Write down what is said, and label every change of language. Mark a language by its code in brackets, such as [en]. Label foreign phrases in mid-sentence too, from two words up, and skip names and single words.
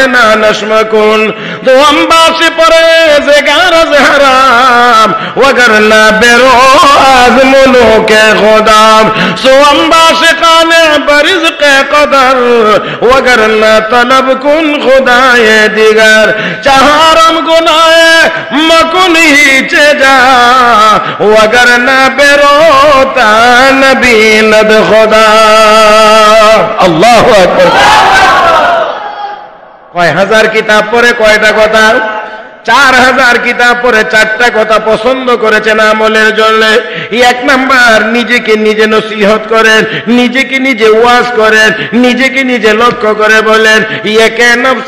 [fa] نانش مکن دوم باش پرهیزگار از حرام وگرنه برو از ملوک خدا سوم باش قانع بر رزق قدر وگرنه طلب کن خدای دیگر چهارم گناه مکن هیچ جا وگرنه برو تا نبیند خدا [ar] الله أكبر [bn] কয় হাজার কিতাব পড়ে কয়টা কথা 4000 কিতাব পড়ে 4টা কথা পছন্দ করেছেন আমলের জন্য এক নাম্বার নিজেকে নিজে নসিহত করেন নিজেকে নিজে ওয়াজ করেন নিজেকে নিজে লক্ষ্য করে বলেন ইয়াকে নফস